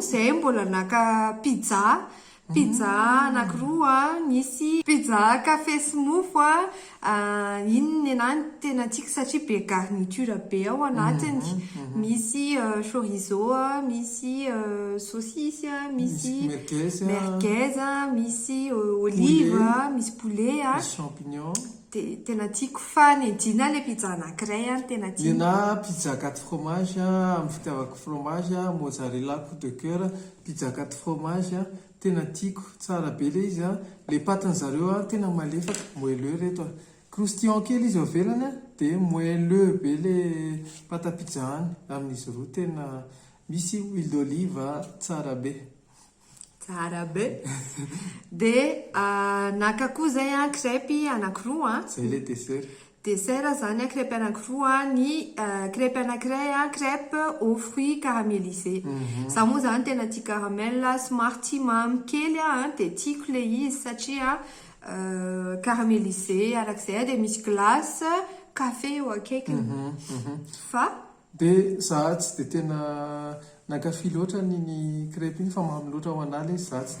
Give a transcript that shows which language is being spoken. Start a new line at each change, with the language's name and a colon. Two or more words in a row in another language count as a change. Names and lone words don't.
Malagasy: zay mbola naka pizza anakiroa misy pizza café smooth iny ny anany tena tiako satria be garniture be ao anatiny misy chorizo misy saucisse misy merguez misy olive misy poulet champignon tena tiako fa ny dina le pizza anakiray tena tiako na pizza 4 fromage amin'ny fitiavako fromage mozzarella
French: coup de cœur
Malagasy: pizza 4 fromage tena tiako tsara be le izy le patin'zareo tena malefaka moelleux reto croustillant kely izy avelany dia moelleux be le pata pizza any amin'izy roa tena misy
French: huile d'olive
Malagasy: tsara be dia naka koa zay crêpe anakiroa zay le dessert zany crêpe anakiroa ny crêpe anakiray
French: crêpe aux fruits caramélisés
Malagasy: za moa zany tena tia caramel somary mamy kely dia tiako le izy satria caramélisé arak'izay dia misy glace café eo akaikiny fa dia za tsy dia tena nankafy loatra ny crêpe iny fa mamy loatra ao analy za tsy